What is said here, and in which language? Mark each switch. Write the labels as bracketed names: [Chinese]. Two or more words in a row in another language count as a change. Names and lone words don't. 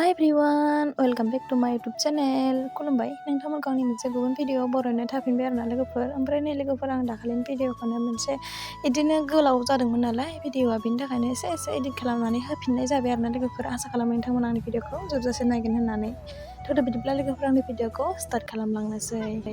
[English] everyone, welcome back to my YouTube channel. [Bodo] Kalamby. नोंथांमोनखौ आंनि मोनसे गुबुन भिडिअ बरायनो थाफिनबाय आरोना लोगोफोर। ओमफ्राय नै लोगोफोर आं दाखालिनि भिडिअखौनो मोनसे इदिनो गोलाव जादोंमोन नालाय भिडिअआ बेनि थाखायनो एसे एडिट खालामनानै होफिननाय जाबाय आरोना लोगोफोर। आसा खालामो नोंथांमोना आंनि भिडिअखौ जोबजासे नायगोन होननानै। थ' बिदिब्ला लोगोफोर आंनि भिडिअखौ स्टार्ट खालामलांनोसै।